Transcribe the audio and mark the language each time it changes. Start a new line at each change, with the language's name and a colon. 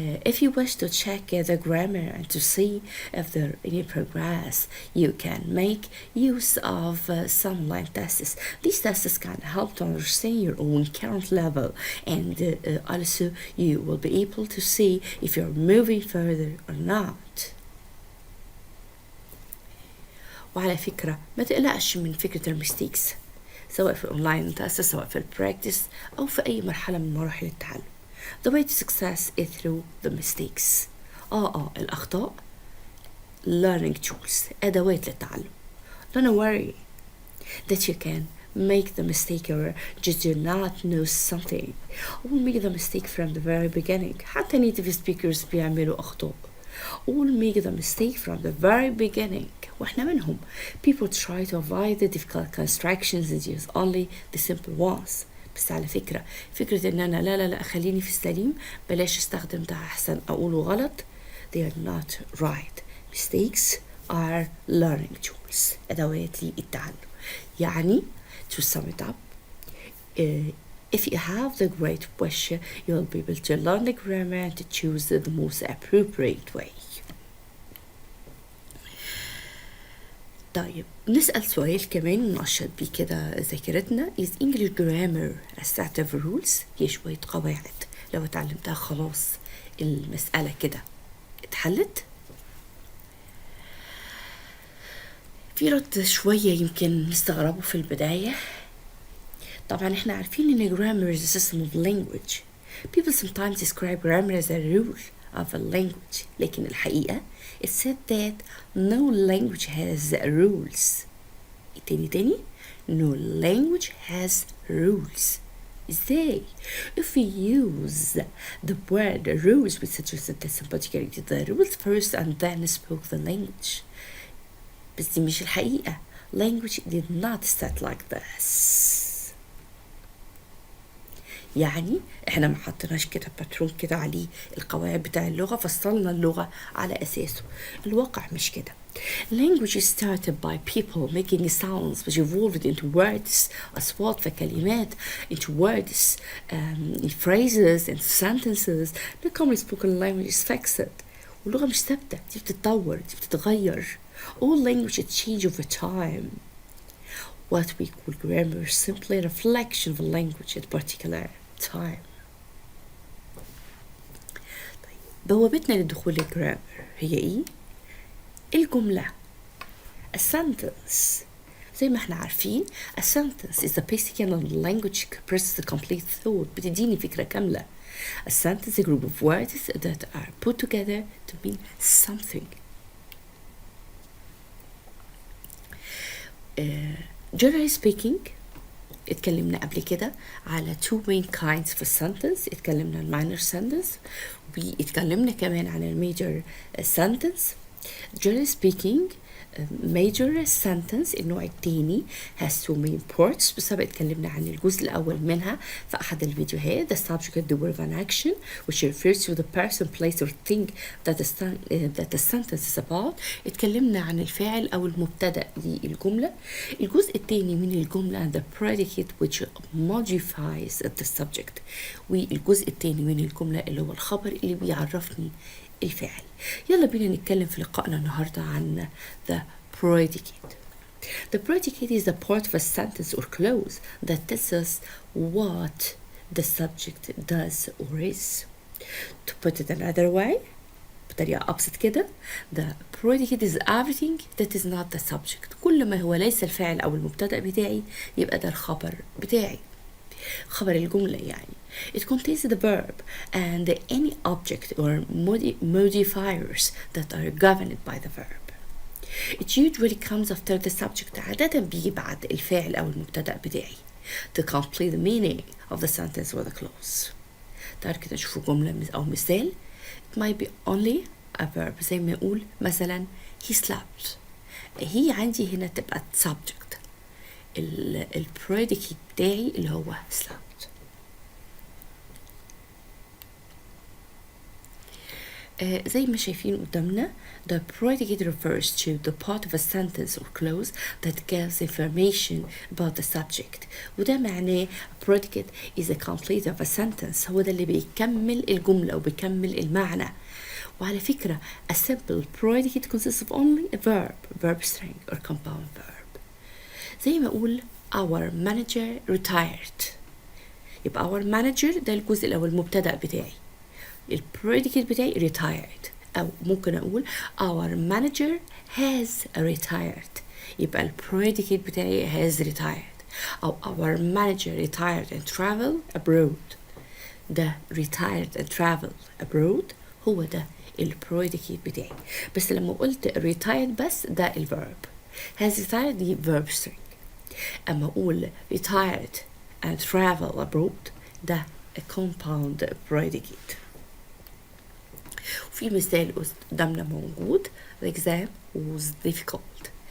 English: If you wish to check the grammar and to see if there are any progress, you can make use of some online tests. These tests can help to understand your own current level, and also you will be able to see if you're moving further or not.
Arabic: وعلى فكرة ما تقلقش من فكرة المستيكس، سواء في الأونلاين تست، سواء في البراكتس، أو في أي مرحلة من مراحل التعلم.
English: The way to success is through the mistakes.
Arabic: الأخطاء
English: learning tools
Arabic: أدوات للتعلم.
English: Don't worry that you can make the mistake or just do not know something or make the mistake from the very beginning.
Arabic: حتى
English: native speakers
Arabic: بيعملوا أخطاء.
English: All make the mistake from the very beginning.
Arabic: واحنا منهم.
English: People try to avoid the difficult constructions and use only the simple ones.
Arabic: بس على فكرة ان انا لا خليني في السليم، بلاش استخدم ده احسن اقوله غلط.
English: They are not right. Mistakes are learning tools.
Arabic: ادوات للتعلم. يعني
English: to sum it up, if you have the great wish, you'll be able to learn the grammar and to choose the most appropriate way.
Arabic: طيب نسأل سؤال كمان وننشط بيه كده ذاكرتنا.
English: is English grammar a set of rules؟
Arabic: هي شوية قواعد لو اتعلمتها خلاص المسألة كده اتحلت. في رد شوية يمكن نستغربه في البداية. طبعا احنا عارفين ان
English: grammar is a system of language. People sometimes describe grammar as a rule of a language.
Arabic: لكن الحقيقة
English: it said that no language has rules.
Arabic: تاني
English: no language has rules.
Arabic: ازاي؟
English: if we use the word rules we suggest that somebody created the rules first and then spoke the language.
Arabic: بس دي مش الحقيقة.
English: language did not start like this.
Arabic: يعني احنا ما حطيناش كده باترون كده عليه القواعد بتاع اللغة فصلنا اللغة على أساسه. الواقع مش كده.
English: language started by people making sounds which evolved into words
Arabic: أصوات فكلمات
English: into words phrases and sentences. the common spoken language is fixed.
Arabic: واللغة مش ثابتة، دي بتتطور، دي بتتغير.
English: all language change over time. what we call grammar is simply a reflection of a language at a particular time.
Arabic: طيب بوابتنا للدخول للجرامر هي ايه؟ الجملة.
English: a sentence.
Arabic: زي ما احنا عارفين
English: a sentence is the basic unit of the language expresses the complete thought.
Arabic: بتديني فكرة كاملة.
English: a sentence is a group of words that are put together to mean something. generally speaking
Arabic: اتكلمنا قبل كده على
English: two main kinds في sentence.
Arabic: اتكلمنا عن
English: minor sentence
Arabic: واتكلمنا كمان عن
English: major sentence. generally speaking major sentence
Arabic: النوع التاني
English: has two main parts.
Arabic: بسبب اتكلمنا عن الجزء الأول منها في أحد الفيديوهات.
English: the subject the verb and action which refers to the person place or thing that the sentence is about.
Arabic: اتكلمنا عن الفاعل أو المبتدأ للجملة. الجزء التاني من الجملة
English: the predicate which modifies the subject.
Arabic: والجزء التاني من الجملة اللي هو الخبر اللي بيعرفني الفعل. يلا بينا نتكلم في لقائنا النهاردة عن
English: the predicate. The predicate is a part of a sentence or clause that tells us what the subject does or is. To put it another way,
Arabic: بطريقة أبسط كده,
English: the predicate is everything that is not the subject.
Arabic: كل ما هو ليس الفاعل أو المبتدأ بتاعي يبقى ده الخبر بتاعي. خبر الجملة يعني.
English: It contains the verb and any object or modifiers that are governed by the verb. It usually comes after the subject.
Arabic: عادة بيجي بعد الفاعل أو المبتدأ بتاعي
English: to complete the meaning of the sentence or the clause.
Arabic: تعالوا كده نشوفوا جملة أو مثال.
English: It might be only a verb.
Arabic: زي ما يقول مثلا
English: he slept.
Arabic: هي عندي هنا تبقى subject. البريديكيت بتاعي اللي هو
English: slept. زي ما شايفين قدامنا the predicate refers to the part of a sentence or clause that gives information about the subject.
Arabic: وده معناه
English: predicate is a complete of a sentence.
Arabic: هو ده اللي بيكمل الجملة وبيكمل المعنى. وعلى فكرة
English: a simple predicate consists of only a verb string or compound verb.
Arabic: زي ما أقول
English: our manager retired.
Arabic: يبقى
English: our manager
Arabic: ده الجزء الأول المبتدأ بتاعي. البريديكيت بتاعي
English: retired.
Arabic: أو ممكن أقول
English: our manager has retired.
Arabic: يبقى البريديكيت بتاعي
English: has retired.
Arabic: أو
English: our manager retired and traveled abroad. ده retired and traveled abroad
Arabic: هو ده البريديكيت بتاعي. بس لما قلت
English: retired
Arabic: بس ده الفيرب.
English: has retired دي verb string.
Arabic: أما أقول
English: retired and travel abroad ده a compound predicate.
Arabic: وفي مثال قدامنا موجود:
English: the exam was difficult.